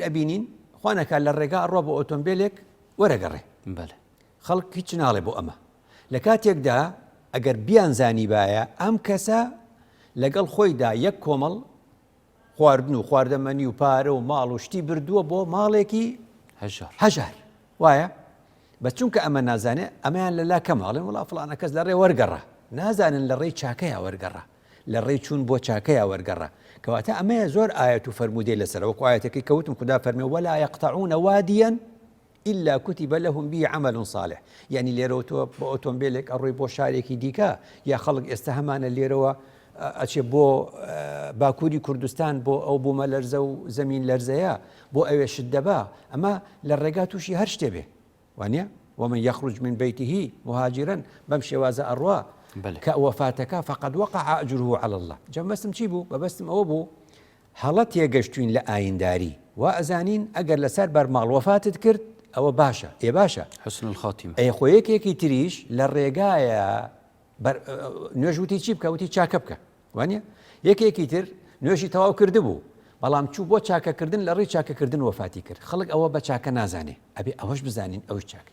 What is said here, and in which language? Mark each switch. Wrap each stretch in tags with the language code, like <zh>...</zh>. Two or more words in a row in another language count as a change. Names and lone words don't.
<ckb>ئەبینین خوانەکە لە ڕێگا ڕۆ بۆ ئۆتۆمبیلێک وەرەگەڕێ خەڵک هیچ ناڵێ بۆ ئەمە لە کاتێکدا ئەگەر بیانزانی باە ئەم کەسە لەگەڵ خۆیدا یەک کۆمەڵ خواردن و خواردەمەنی و پارە و ماڵ و شتی بردووە بۆ ماڵێکی هەژار وایە بە چونکە ئەمە نازانێ ئەمەیان لەلا کەماڵێن وڵا فڵانە کەس لە ڕێ وەرگەڕا نازانن لە ڕێی چاکەیە وەرگەڕا لە ڕێی چوون بۆ چاکەیە وەرگەڕا کەواتە ئەمەیە زۆر ئاەت و فەرمودەی لەسەر وەکو ئاەتەکەی کەوتم خدا فەرمێ</ckb> <ar>ولا يقطعون واديا إلا كتب لهم به عمل صالح</ar> <ckb>يعني لێرەوە تۆ بۆ ئۆتۆمبیلێک ئەڕۆی بۆ شارێکی دیکە یا خەڵک ئێستا هەمانە لێرەوە ئەچێ بۆ باکووری کوردستان بۆ ئەو بوومە لەرزە و زەمین لەرزەیە بۆ ئەوێ شت دەبا ئەمە لە ڕێگا تووشی هەر شتێ بێ وانە</ckb> <ar>ومن يخرج من بيته مهاجرا</ar> <ckb>بەم شێوازە ئەڕوا کە وەفاتەکە</ckb> <ar>فقد وقع أجره على الله</ar> <ckb>جا بەستم چی بوو بەبەستم ئەوە بوو هەڵە تێگەشتوین لە ئاینداری وا ئەزانین ئەگەر لەسەر بەرماڵ وەفاتت کرد ئەوە باشە باشە</ckb> <ar>حسن الخاتیمە</ar> <ckb>خۆیەکێکی تریش لە ڕێگایە نوێژوتی چی بکە وتی چاکە بکە وانە یەکێکی تر نوێژی تەواو کرده بوو بەڵام چوو بۆ چاکەکردن لە ڕێی چاکەکردن وەفاتی کرد خەڵک ئەوە بە چاکە نازانێ ئەبێ ئەوەش بزانین ئەوش چاکە</ckb>